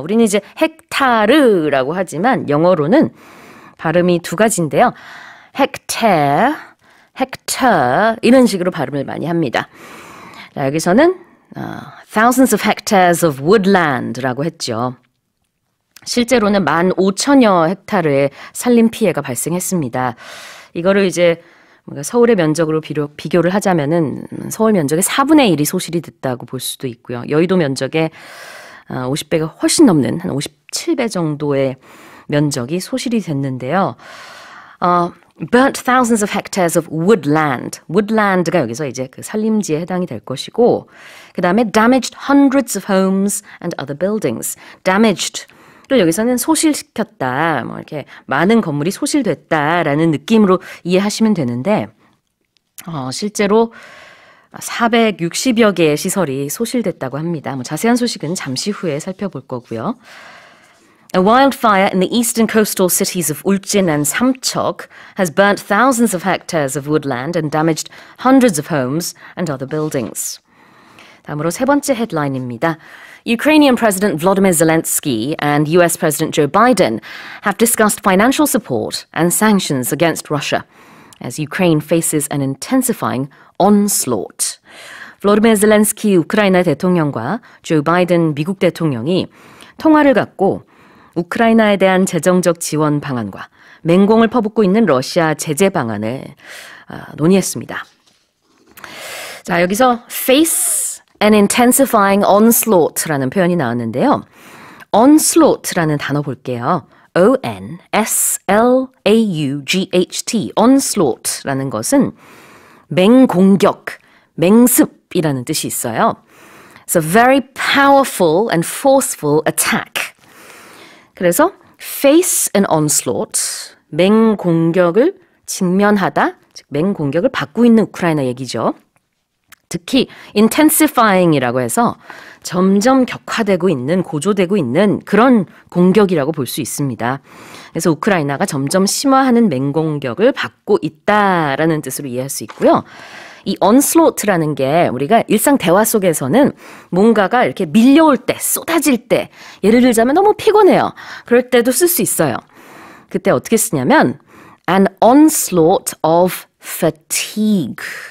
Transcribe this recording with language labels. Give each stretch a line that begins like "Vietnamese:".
Korean: 우리는 이제 헥타르라고 하지만 영어로는 발음이 두 가지인데요. hectare, hectare 이런 식으로 발음을 많이 합니다. 자, 여기서는
English: thousands of hectares of woodland
Korean: 라고 했죠. 실제로는 15,000여 헥타르의 산림 피해가 발생했습니다. 이거를 이제 서울의 면적으로 비교를 하자면은 서울 면적의 4분의 1이 소실이 됐다고 볼 수도 있고요. 여의도 면적의 50배가 훨씬 넘는 한 57배 정도의 면적이 소실이 됐는데요.
English: burnt thousands of hectares of woodland.
Korean: woodland가 여기서 이제 그 산림지에 해당이 될 것이고 그 다음에
English: damaged hundreds of homes and other buildings.
Korean: damaged 를 여기서는 소실시켰다. 뭐 이렇게 많은 건물이 소실됐다라는 느낌으로 이해하시면 되는데 실제로 460여 개의 시설이 소실됐다고 합니다. 뭐 자세한 소식은 잠시 후에 살펴볼 거고요.
English: A wildfire in the eastern coastal cities of Ulchin and Samchok has burnt thousands of hectares of woodland and damaged hundreds of homes and other buildings.
Korean: 다음으로 세 번째 헤드라인입니다.
English: Ukrainian President Volodymyr Zelensky and US President Joe Biden have discussed financial support and sanctions against Russia as Ukraine faces an intensifying onslaught.
Korean: 볼로디미르 젤렌스키 우크라이나 대통령과 조 바이든 미국 대통령이 통화를 갖고 우크라이나에 대한 재정적 지원 방안과 맹공을 퍼붓고 있는 러시아 제재 방안을 논의했습니다. 자, 여기서
English: face an intensifying onslaught
Korean: 라는 표현이 나왔는데요. onslaught라는 단어 볼게요. O-N-S-L-A-U-G-H-T onslaught라는 것은 맹공격, 맹습이라는 뜻이 있어요.
English: It's a very powerful and forceful attack.
Korean: 그래서
English: face an onslaught,
Korean: 맹공격을 직면하다, 즉 맹공격을 받고 있는 우크라이나 얘기죠. 특히 intensifying이라고 해서 점점 격화되고 있는, 고조되고 있는 그런 공격이라고 볼 수 있습니다. 그래서 우크라이나가 점점 심화하는 맹공격을 받고 있다라는 뜻으로 이해할 수 있고요. 이 onslaught라는 게 우리가 일상 대화 속에서는 뭔가가 이렇게 밀려올 때, 쏟아질 때, 예를 들자면 너무 피곤해요. 그럴 때도 쓸 수 있어요. 그때 어떻게 쓰냐면
English: an onslaught of fatigue.